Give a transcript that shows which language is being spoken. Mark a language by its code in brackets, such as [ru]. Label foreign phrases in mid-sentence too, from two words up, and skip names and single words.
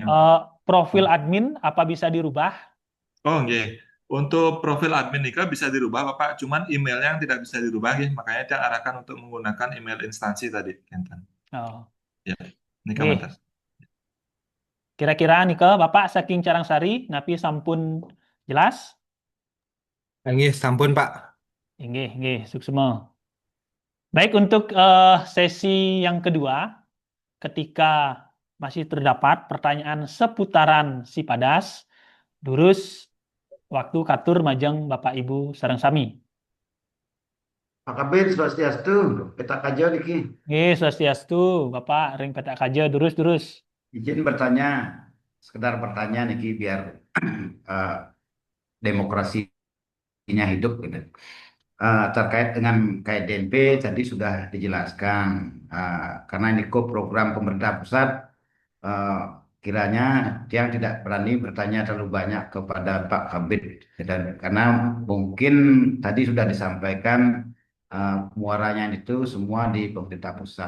[id] Profil admin apa bisa dirubah? Oh iya. Untuk profil admin Nika bisa dirubah Bapak, cuman emailnya yang tidak bisa dirubah ya, makanya saya arahkan untuk menggunakan email instansi tadi, Kenten. Oh. [ban] Ya, Nika [id] Oke. [ban] mantas. Kira-kira Nika, Bapak saking Carangsari, napi sampun jelas? Nggih, sampun Pak. Nggih, suksema. [id] Baik, untuk sesi yang kedua, ketika masih terdapat pertanyaan seputaran Sipadas, [ban] durus waktu katur majeng Bapak Ibu sareng sami. Pak Kabid, Swastiastu, peta kajian niki. Nggih, swastiastu, Bapak ring petak kaja durus. [id] Izin bertanya, sekedar bertanya niki biar demokrasinya hidup gitu. Terkait dengan KDNP tadi sudah dijelaskan, karena ini program pemerintah pusat, kiranya yang tidak berani bertanya terlalu banyak kepada Pak Kabid, dan karena mungkin tadi sudah disampaikan muaranya itu semua di pemerintah pusat.